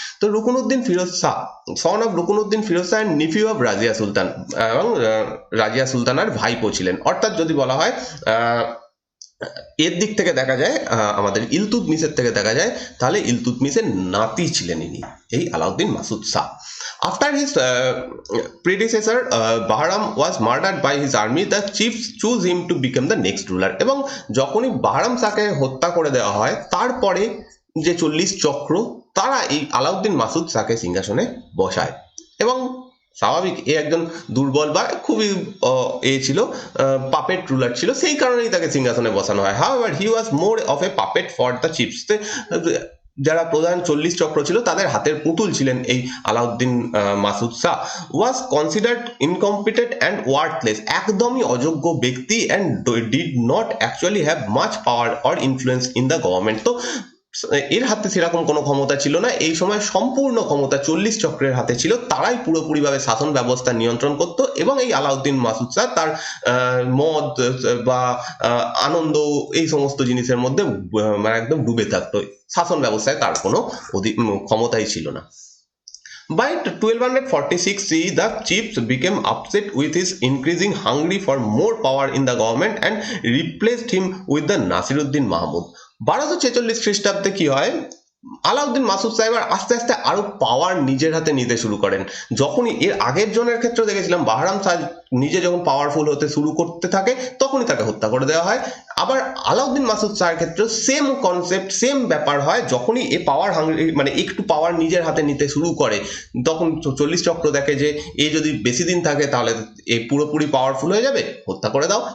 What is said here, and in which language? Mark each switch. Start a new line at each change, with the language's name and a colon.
Bangla: তো রুকনউদ্দিন Firoz Shah,
English: son of Ruknuddin Firoz Shah, nephew of Razia Sultan,
Bangla: এবং রাজিয়া সুলতানার ভাইপো ছিলেন। অর্থাৎ যদি বলা হয় এর দিক থেকে দেখা যায়, আমাদের ইলতুৎমিশের থেকে দেখা যায়, তাহলে ইলতুৎমিশের নাতি ছিলেন ইনি, এই Alauddin Masud Shah.
English: After his predecessor Bahram was murdered by his army, the chiefs choose him to become the next ruler.
Bangla: এবং যখনই বাহরাম শাহকে হত্যা করে দেওয়া হয়, তারপরে যে 40 চক্র তারা এই আলাউদ্দিন মাসুদ শাহকে সিংহাসনে বসায়। এবং স্বাভাবিক, এ একজন দুর্বল বা খুবই ছিল, পাপেট রুলার ছিল, সেই কারণেই তাকে সিংহাসনে বসানো হয়।
English: However he was more of a puppet for the chiefs.
Bangla: যারা প্রধান 40 চক্র ছিল তাদের হাতের পুতুল ছিলেন এই আলাউদ্দিন মাসুদ শাহ।
English: was considered incompetent and worthless,
Bangla: একদমই অযোগ্য ব্যক্তি,
English: And did not actually have much power or influence in the government.
Bangla: তো এর হাতে সেরকম কোনো ক্ষমতা ছিল না। এই সময় সম্পূর্ণ ক্ষমতা 40 চক্রের হাতে ছিল, তারাই পুরোপুরিভাবে শাসন ব্যবস্থা নিয়ন্ত্রণ করত। এবং এই আলাউদ্দিন মাসুদ শাহ তার মদ বা আনন্দ, এই সমস্ত জিনিসের মধ্যে মানে একদম ডুবে থাকতো, শাসন ব্যবস্থায় তার কোনো ক্ষমতাই ছিল না।
English: By 1246 CE, the chiefs became upset with his increasing hunger for more power in the government and replaced him with the Nasiruddin Mahmud.
Bangla: 1246 খ্রিস্টাব্দে কি হয়, আলাউদ্দিন মাসুদ সাহেব আস্তে আস্তে আরো পাওয়ার নিজের হাতে নিতে শুরু করেন। যখনই এর আগের জনের ক্ষেত্রে দেখেছিলাম বাহরাম শাহ নিজে যখন পাওয়ারফুল হতে শুরু করতে থাকে তখনই তাকে হত্যা করে দেওয়া হয়। আবার আলাউদ্দিন মাসুদ শাহের ক্ষেত্রে সেম কনসেপ্ট, সেম ব্যাপার হয়। যখনই এ পাওয়ার মানে একটু পাওয়ার নিজের হাতে নিতে শুরু করে তখন 40 চক্র দেখে যে এ যদি বেশি দিন থাকে তাহলে এ পুরোপুরি পাওয়ারফুল হয়ে যাবে, হত্যা করে দাও।